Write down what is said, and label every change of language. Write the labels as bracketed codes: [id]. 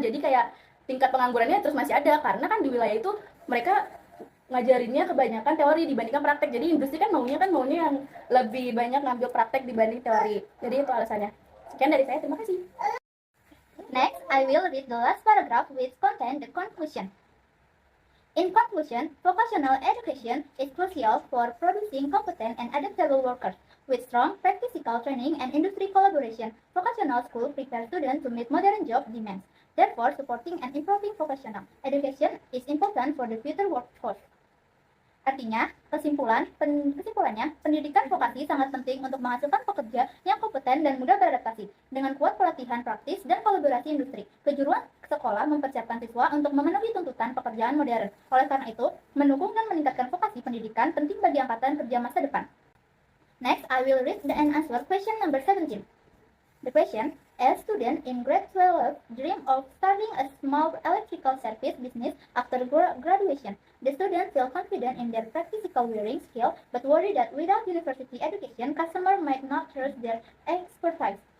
[id] Jadi kayak tingkat penganggurannya terus masih ada, karena kan di wilayah itu mereka ngajarinnya kebanyakan teori dibandingkan praktek. Jadi industri kan maunya yang lebih banyak ngambil praktek dibanding teori. Jadi itu alasannya. Sekian dari saya, terima kasih. [en] Next, I will read the last paragraph which contains the conclusion. In conclusion, vocational education is crucial for producing competent and adaptable workers. With strong practical training and industry collaboration, vocational schools prepare students to meet modern job demands. Therefore, supporting and improving vocational education is important for the future workforce. [id] Artinya, kesimpulannya, pendidikan vokasi sangat penting untuk menghasilkan pekerja yang kompeten dan mudah beradaptasi. Dengan kuat pelatihan praktis dan kolaborasi industri, kejuruan sekolah mempersiapkan siswa untuk memenuhi tuntutan pekerjaan modern. Oleh karena itu, mendukung dan meningkatkan vokasi pendidikan penting bagi angkatan kerja masa depan. [en] Next, I will read and answer question number 17. The question: a student in grade 12 dream of starting a small electrical service business after graduation. The students feel confident in their practical wiring skill, but worry that without university education, customer might not trust their expertise.